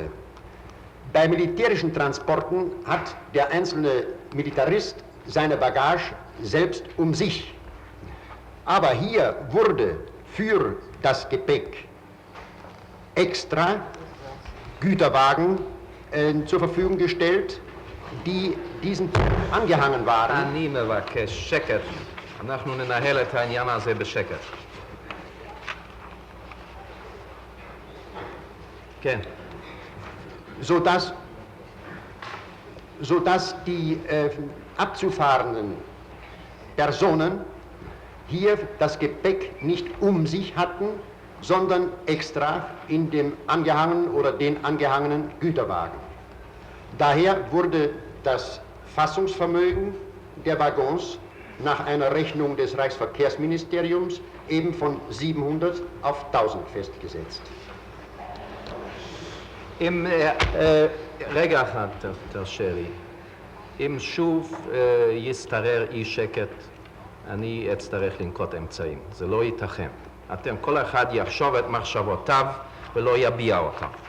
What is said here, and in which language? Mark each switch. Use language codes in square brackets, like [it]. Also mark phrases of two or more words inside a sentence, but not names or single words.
[de] Bei militärischen Transporten hat der einzelne Militarist seine Bagage selbst um sich. Aber hier wurde für das Gepäck extra Güterwagen zur Verfügung gestellt, die diesen angehangen waren. [he] אני מבקש שקט. אנחנו ננהל את העניין הזה בשקט. כן. [de] sodass die abzufahrenden Personen hier das Gepäck nicht um sich hatten, sondern extra in dem angehangenen oder den angehangenen Güterwagen. Daher wurde das Fassungsvermögen der Waggons nach einer Rechnung des Reichsverkehrsministeriums eben von 700 auf 1000 festgesetzt. [he] רגע אחד תרשה לי. אם שוב ישתרר אי שקט, אני אצטרך לנקוט אמצעים. זה לא ייתכן. אתם, כל אחד יחשוב את מחשבותיו ולא יביע אותם.